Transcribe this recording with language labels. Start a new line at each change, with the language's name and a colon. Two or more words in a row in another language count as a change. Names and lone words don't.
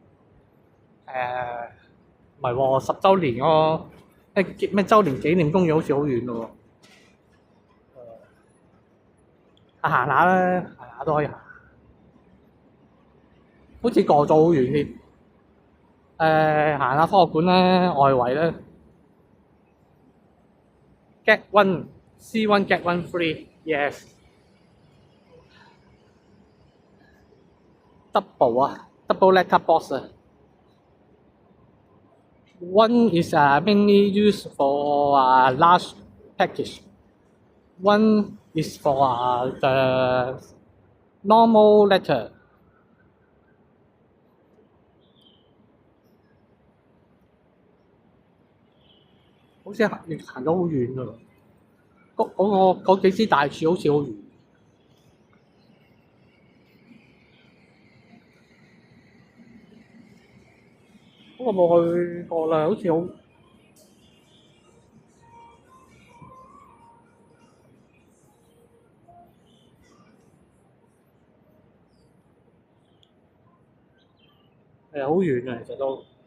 Cantonese: 唔係喎，10週年嗰個咩週年紀念公園好似好遠咯喎。行下啦，行下都可以行。好似過咗好遠添。行下科學館啦，外圍啦。
English: Get one see one get one free yes。double 啊，double letter box 啊。One is mainly used for large package. One is for the normal letter。
Cantonese: 好似行咗好遠㗎喎，嗰幾支大柱好似好遠。不過冇去過啦，好似好好遠啊，其實都。